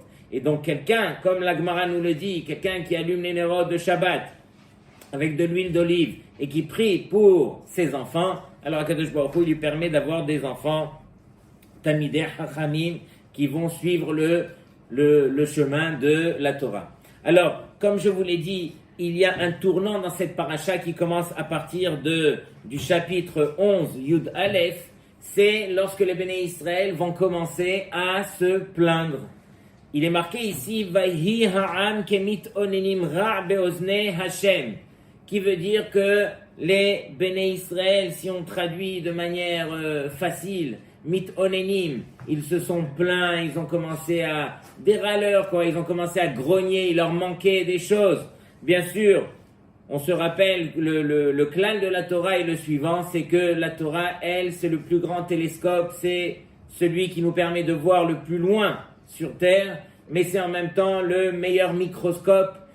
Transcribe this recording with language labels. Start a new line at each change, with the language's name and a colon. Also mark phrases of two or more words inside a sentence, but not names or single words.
French: Et donc quelqu'un, comme la Gemara nous le dit, quelqu'un qui allume les nérotes de Shabbat avec de l'huile d'olive et qui prie pour ses enfants, alors Akadosh Baruch Hu lui permet d'avoir des enfants
Hebrew: תלמידי חכמים
French: qui vont suivre le chemin de la Torah. Alors, comme je vous l'ai dit, il y a un tournant dans cette paracha qui commence à partir du chapitre 11, Yud Aleph, c'est lorsque les
Hebrew: בני ישראל
French: vont commencer à se plaindre. Il est marqué ici,
Hebrew: ויהי העם כמתאננים רע באזני השם,
French: qui veut dire que les
Hebrew: בני ישראל,
French: si on traduit de manière facile,
Hebrew: מתאוננים,
French: ils se sont plaints, ils ont commencé à des râleurs, quoi, ils ont commencé à grogner, il leur manquait des choses. Bien sûr, on se rappelle que le clan de la Torah est le suivant, c'est que la Torah, elle, c'est le plus grand télescope, c'est celui qui nous permet de voir le plus loin sur Terre, mais c'est en même temps le meilleur microscope